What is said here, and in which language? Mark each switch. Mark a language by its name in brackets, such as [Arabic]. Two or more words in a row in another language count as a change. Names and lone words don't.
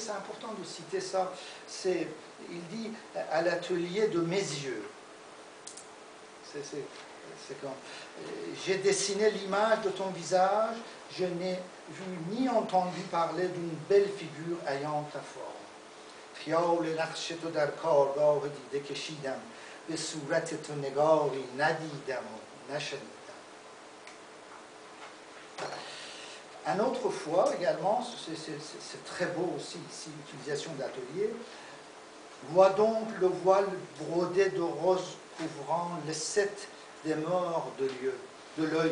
[French] C'est important de citer ça. Il dit à l'atelier de mes yeux. C'est comme j'ai dessiné l'image de ton visage, je n'ai vu ni entendu parler d'une belle figure ayant ta forme. [Persian] خیال نقش تو در کارگاه دیده کشیدم به صورت تو نگاری ندیدم و نشنیدم. [French] Un autre fois également, c'est très beau aussi ici l'utilisation d'atelier. Vois donc le voile brodé de rose couvrant les 7 des morts de l'œil.